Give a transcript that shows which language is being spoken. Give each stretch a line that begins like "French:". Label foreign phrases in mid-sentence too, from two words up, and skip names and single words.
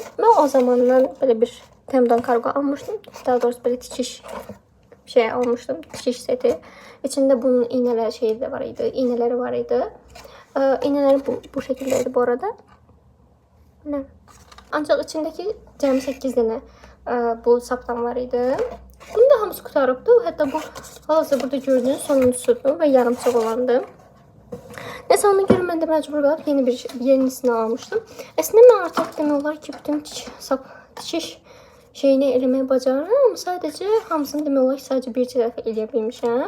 Turkish: Ben o zamandan böyle bir Tem'den kargo almıştım. Daha doğrusu böyle dikiş şey almıştım. Dikiş seti. İçinde bunun iğneler şeyi de var idi. İğneleri var idi. İğneleri bu şekildeydi bu arada. Ne? Ancak içindeki
Azerbaijani: cəmi 8 dənə
Turkish: bu saptan var idi.
Azerbaijani: Bunun da hamısı qutarıbdı.
Turkish: Hatta bu hal-hazırda burada gördüğünüz sonuncusudur ve
Azerbaijani: yarımçıq olandı. Neyse, onu görmende məcbur qalıb yenisini almıştım. Əslində mən artıq demək olar ki, bütün dikiş şeyini eləməyi bacarıram, ama sadece hamısını demək olar ki, sadece bir dəfə eləyə bilmişəm.